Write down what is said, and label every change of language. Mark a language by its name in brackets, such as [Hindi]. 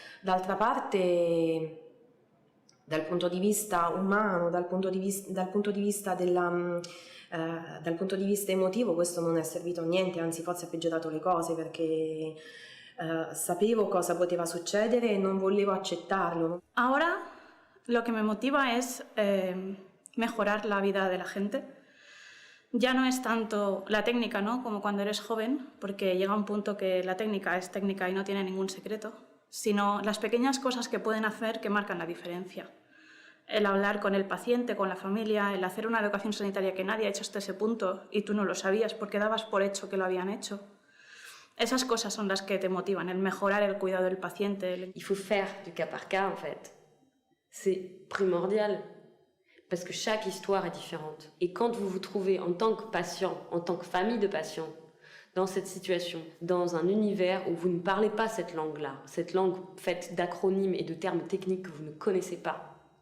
[Italian] D'altra parte, dal punto di vista umano, dal punto di vista emotivo, questo non è servito a niente, anzi forse ha peggiorato le cose, perché sapevo cosa poteva succedere e non volevo accettarlo. [Spanish] Ahora lo que me motiva es mejorar la vida de la gente. Ya no es tanto la técnica, ¿no?, como cuando eres joven, porque llega un punto que la técnica es técnica y no tiene ningún secreto, sino las pequeñas cosas que pueden hacer que marcan la diferencia. El hablar con el paciente, con la familia, el hacer una educación sanitaria que nadie ha hecho hasta ese punto y tú no lo sabías porque dabas por hecho que lo habían hecho. Esas cosas son las que te motivan, el mejorar el cuidado del paciente. [French] Il faut faire du cas par cas, en fait. C'est primordial. Parce que chaque histoire est différente. Et quand vous vous trouvez en tant que patient, en tant que famille de patients, dans cette situation, dans un univers où vous ne parlez pas cette langue-là, cette langue faite d'acronymes et de termes techniques que vous ne connaissez pas,